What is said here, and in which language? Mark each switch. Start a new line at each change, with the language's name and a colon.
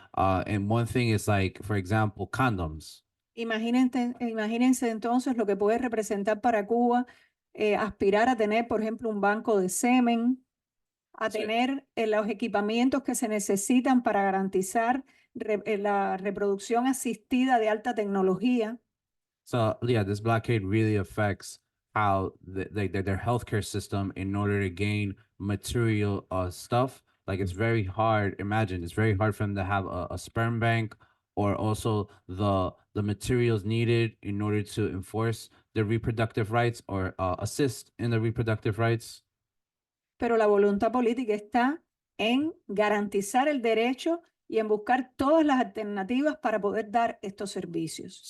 English: And one thing is like, for example, condoms.
Spanish: Imagínense entonces lo que puede representar para Cuba aspirar a tener, por ejemplo, un banco de semen, a Sí. tener los equipamientos que se necesitan para garantizar la reproducción asistida de alta tecnología.
English: So yeah, this blockade really affects how their healthcare system in order to gain material stuff. Like it's very hard. Imagine it's very hard for them to have a sperm bank or also the materials needed in order to enforce their reproductive rights or assist in the reproductive rights.
Spanish: Pero la voluntad política está en garantizar el derecho y en buscar todas las alternativas para poder dar estos servicios.